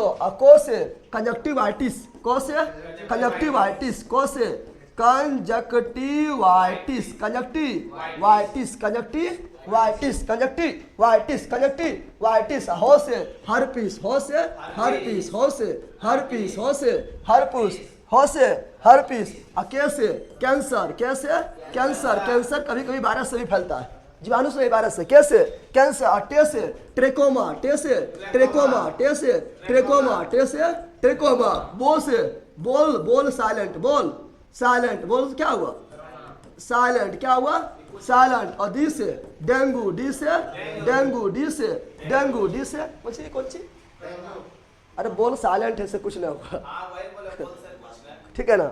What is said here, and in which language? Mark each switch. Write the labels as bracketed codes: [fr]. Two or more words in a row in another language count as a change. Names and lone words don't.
[hi] अकोसे कंजक्टिवाइटिस, कोसे कंजक्टिवाइटिस, कोसे कंजक्टिवाइटिस, कंजक्टिवाइटिस, कंजक्टिवाइटिस, कंजक्टिवाइटिस, कंजक्टिवाइटिस। हो से हर्पीस, हो से हर्पीस, हो से हर्पीस, हो से हर्पीस, हो से हर्पीस। कैसे कैंसर, कैसे कैंसर, कैंसर कभी कभी वायरस से भी फैलता है, जीवाणु से, वायरस से। कैसे कैंसर। टेसे ट्रेकोमा, टेसे ट्रेकोमा, टेसे ट्रेकोमा, टेसे ट्रेकोमा। बोल से बोल, बोल साइलेंट, बोल साइलेंट, बोल क्या हुआ? साइलेंट, क्या हुआ? साइलेंट। और डी से डेंगू, डी से डेंगू, डी से डेंगू, डी से कौन सी? अरे बोल साइलेंट है, से कुछ नहीं होगा, ठीक है ना?